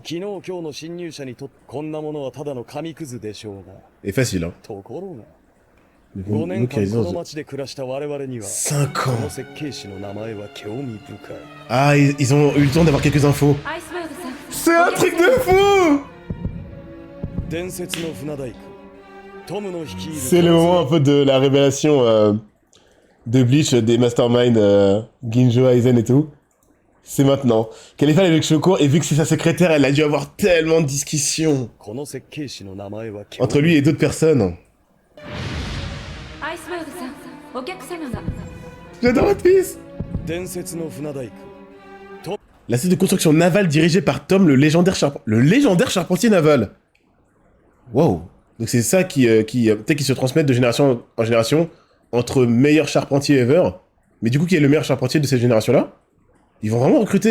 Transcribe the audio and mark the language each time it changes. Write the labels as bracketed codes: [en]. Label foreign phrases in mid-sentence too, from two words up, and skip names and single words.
[ja] 昨日今日の侵入者にとってこんなものはただの紙くずでしょうが。 [fr] Et facile, hein. [ja] ところが [fr] Mais [ja] 5 [fr] bon, [ja] 年 [fr] nous qui [ja] 間この [fr] réalisons... [ja] 街で暮らした我々には [fr] 5 [ja] この [fr] ans. [ja] 設計士の名前は興味深い。 [fr] Ah, ils ont eu le temps d'avoir quelques infos. [ja] アイスバーグさん [fr] C'est un truc de fou! [ja] 伝説の船大工トムの率いる [fr] C'est le moment un peu de la révélation de Bleach, des masterminds Ginjo, Aizen et tout. C'est maintenant. Khalifa elle est avec Shoko et vu que c'est sa secrétaire, elle a dû avoir tellement de discussions [ja] この設計士の名前は興味 [fr] entre lui et d'autres personnes. [ja] アイスバーグさんお客様が [fr] J'adore One Piece! [ja] 伝説の船大工 [fr] La société de construction navale dirigée par Tom, le légendaire charpentier naval. Wow. Donc c'est ça peut-être qui se transmettent de génération en génération entre meilleurs charpentiers ever. Mais du coup, qui est le meilleur charpentier de cette génération-là? Ils vont vraiment recruter...